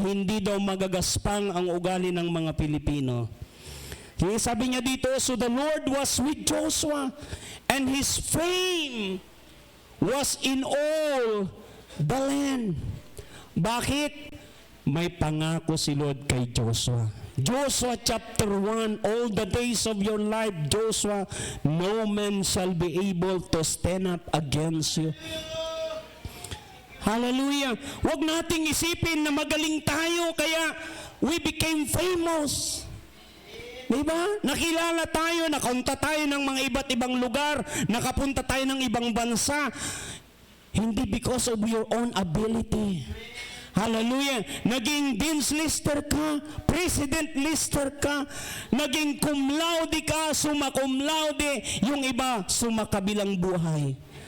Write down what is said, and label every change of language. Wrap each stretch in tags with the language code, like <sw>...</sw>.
<tl>Hindi daw magagaspang ang ugali ng mga Pilipino. Sabi niya dito,</tl> <en>so the Lord was with Joshua, and his fame was in all the land.</en> <tl>Bakit? May pangako si Lord kay Joshua.</tl> <en>Joshua chapter 1, all the days of your life, Joshua, no man shall be able to stand up against you.</en> <tl>Hallelujah. Huwag nating isipin na magaling tayo kaya</tl> <en>we became famous.</en> <tl>Diba? Nakilala tayo, nakaunta tayo ng mga iba't ibang lugar, nakapunta tayo ng ibang bansa. Hindi</tl> <en>because of your own ability.</en> <tl>Hallelujah. Naging Dean's Lister ka, President Lister ka, naging cum laude ka, summa cum laude, yung iba sumakabilang buhay.</tl>